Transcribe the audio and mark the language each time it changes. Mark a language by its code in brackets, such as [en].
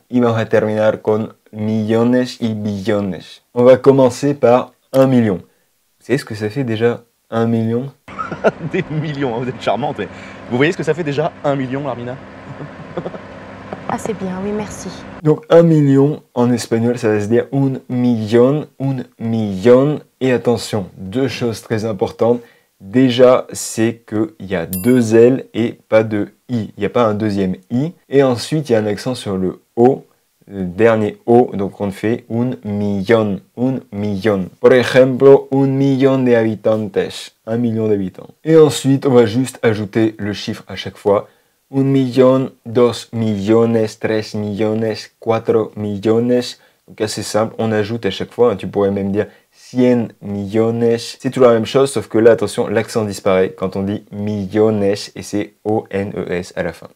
[es] Y vamos a terminar con millones y billones. [fr] On va commencer par 1 million. Vous savez ce que ça fait déjà 1 million? Des millions, hein, vous êtes charmante. Mais vous voyez ce que ça fait déjà 1 million, Larmina? Ah, c'est bien, oui, merci. Donc 1 million, en espagnol, ça va se dire un millón, un millón. Et attention, deux choses très importantes. Déjà, c'est qu'il y a deux L et pas de I. Il n'y a pas un deuxième I. Et ensuite, il y a un accent sur le O, le dernier O. Donc, on fait un millón, un millón. [es] Por ejemplo, 1 million de habitantes. [fr] 1 million d'habitants. Et ensuite, on va juste ajouter le chiffre à chaque fois. 1 million, 2 millones, 3 millones, 4 millones. Donc, assez simple. On ajoute à chaque fois. Hein, tu pourrais même dire 100 millones. C'est toujours la même chose, sauf que là, attention, l'accent disparaît quand on dit millones et c'est O-N-E-S à la fin.